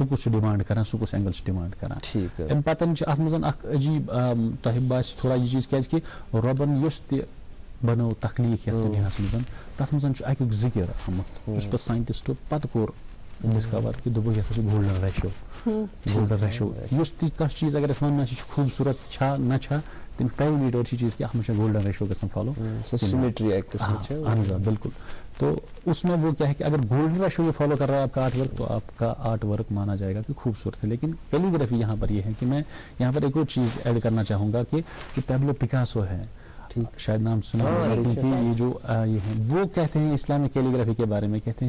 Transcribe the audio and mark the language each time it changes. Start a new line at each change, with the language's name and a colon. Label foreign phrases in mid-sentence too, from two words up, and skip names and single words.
Kashmiri: کُس چھُ ڈِمانڈ کران سُہ کُس اینگل چھُ ڈِمانڈ کران امہِ پتہٕ چھِ اتھ منٛز اکھ عجیٖب تۄہہِ باسہِ تھوڑا یہِ چیٖز کیٛازِ کہِ رۄبن یُس تہِ بنٲو تخلیٖق یتھ دُنیاہس منٛز تتھ منٛز چھُ اکیُک ذِکر آمُت یُس پتہٕ ساینٹسٹو پتہٕ کوٚر ڈسکور کہ دوٚپُکھ یہِ ہسا چھُ
English: golden ratio golden ratio
Kashmiri: یُس تہِ کانٛہہ چیٖز اگر أسۍ ونو یہِ چھُ خوٗبصوٗرت چھا نہ چھا تمیُک پیرامیٖٹر چھِ چیٖز کہ اتھ منٛز چھا
English: golden ratio
Kashmiri: گژھان فالو
Urdu: اہن حظ بالکل تو اس میں وہ کیا ہے کہ اگر
English: golden ratio
Urdu: یہ فالو کر رہا ہے آپ کا
English: art work
Urdu: تو آپ کا
English: art work
Urdu: مانا جائے گا کہ خوبصورت ہے. لیکن کیلیگرافی یہاں پر یہ ہے کہ میں یہاں پر ایک اور چیز ایڈ کرنا چاہوں گا کہ جو پیبلو پکاسو ہے شاید نام سنا کیونکہ یہ جو یہ ہیں وہ کہتے ہیں
English: Islamic calligraphy
Urdu: کے بارے میں کہتے ہیں